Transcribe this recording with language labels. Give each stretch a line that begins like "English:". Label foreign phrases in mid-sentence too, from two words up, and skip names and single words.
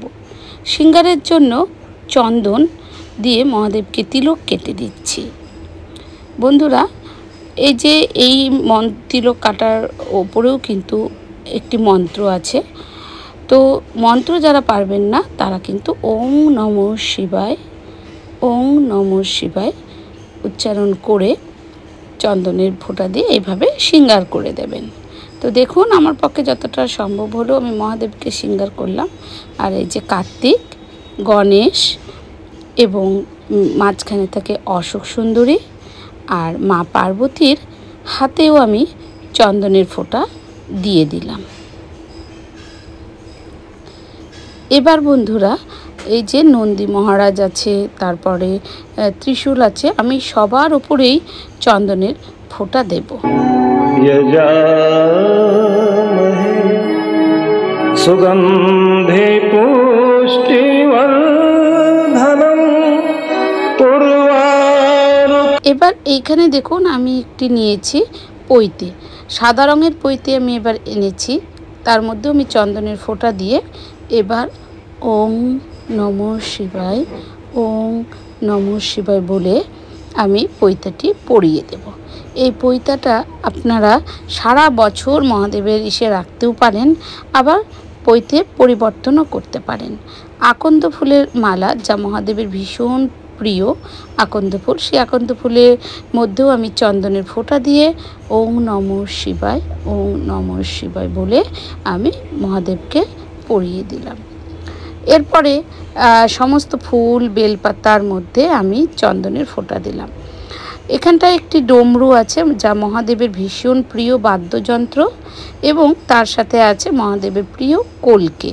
Bangla: শৃঙ্গারের জন্য চন্দন দিয়ে মহাদেবকে তিলক কেটে দিচ্ছি। বন্ধুরা, এই যে এই তিলক কাটার ওপরেও কিন্তু একটি মন্ত্র আছে। তো মন্ত্র যারা পারবেন না তারা কিন্তু
Sanskrit: ওং নমঃ শিবায়, ওং নমঃ শিবায়
Bangla: উচ্চারণ করে চন্দনের ফোঁটা দিয়ে এইভাবে শৃঙ্গার করে দেবেন। তো দেখুন আমার পক্ষে যতটা সম্ভব হলো আমি মহাদেবকে শৃঙ্গার করলাম। আর এই যে কার্তিক, গণেশ এবং মাঝখানে থাকে অশোক সুন্দরী আর মা পার্বতীর হাতেও আমি চন্দনের ফোঁটা দিয়ে দিলাম। এবার বন্ধুরা, এই যে নন্দী মহারাজ আছে, তারপরে ত্রিশূল আছে, আমি সবার উপরেই চন্দনের ফোঁটা দেব।
Sanskrit: यजामहे सुगन्धे पुष्टिवर्धनम्
Bangla: এবার এইখানে দেখুন আমি একটি নিয়েছি পৈতে, সাদা রঙের পৈতে আমি এবার এনেছি। তার মধ্যে আমি চন্দনের ফোঁটা দিয়ে এবার
Sanskrit: ওং নমঃ শিবায়, ওং নমঃ শিবায়
Bangla: বলে আমি পৈতাটি পরিয়ে দেব। এই পৈতাটা আপনারা সারা বছর মহাদেবের ইসে রাখতেও পারেন, আবার পৈতে পরিবর্তনও করতে পারেন। আকন্দ ফুলের মালা, যা মহাদেবের ভীষণ প্রিয় আকন্দ ফুল, সেই আকন্দ ফুলের মধ্যেও আমি চন্দনের ফোঁটা দিয়ে
Sanskrit: ওং নমঃ শিবায়, ওং নমঃ শিবায়
Bangla: বলে আমি মহাদেবকে পরিয়ে দিলাম। এরপরে সমস্ত ফুল বেলপাতার মধ্যে আমি চন্দনের ফোঁটা দিলাম। এখানটায় একটি ডমরু আছে, যা মহাদেবের ভীষণ প্রিয় বাদ্যযন্ত্র, এবং তার সাথে আছে মহাদেবের প্রিয় কলকে।